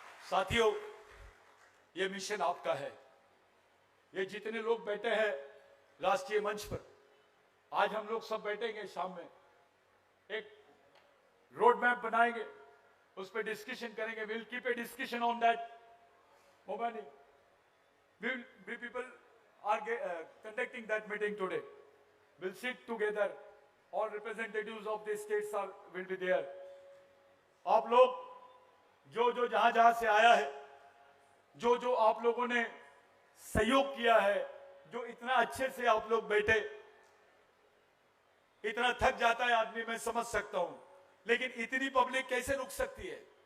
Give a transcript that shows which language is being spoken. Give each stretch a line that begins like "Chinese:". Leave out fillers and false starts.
Hindi: साथियों, ये मिशन आपका है। ये जितने लोग बैठे हैं राष्ट्रीय मंच पर, आज हम लोग सब बैठेंगे, शाम में एक रोड मैप बनाएंगे, उस पर डिस्कशन करेंगे।
English: Will keep a discussion on that mobile. We people are conducting that meeting today. We'll sit together. All representatives of the states will be there.
Hindi: आप लोग जो जहां से आया है, जो आप लोगों ने सहयोग किया है, जो इतना अच्छे से आप लोग बैठे, इतना थक जाता है आदमी, मैं समझ सकता हूं, लेकिन इतनी पब्लिक कैसे रुक सकती है?